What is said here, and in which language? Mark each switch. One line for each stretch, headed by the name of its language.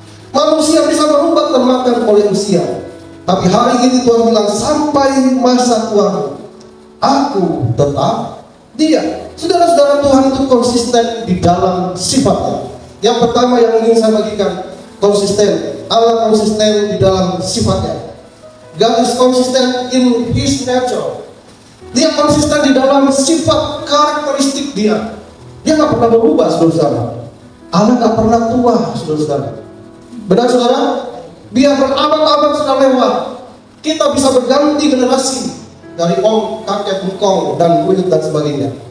Indonesian: Manusia bisa berubah termakan oleh usia. Tapi hari ini Tuhan bilang, sampai masa tuamu aku tetap diam. Saudara-saudara, Tuhan itu konsisten di dalam sifatnya. Yang pertama yang ingin saya bagikan, konsisten. Allah konsisten di dalam sifatnya.
English: God is consistent in His nature.
Indonesian: Dia konsisten di dalam sifat karakteristik dia. Dia nggak pernah berubah, saudara. Allah nggak pernah tua, saudara. Benar, saudara? Biar berabad-abad sudah lewat, kita bisa berganti generasi dari om, kakek, engkong, dan buyut dan sebagainya.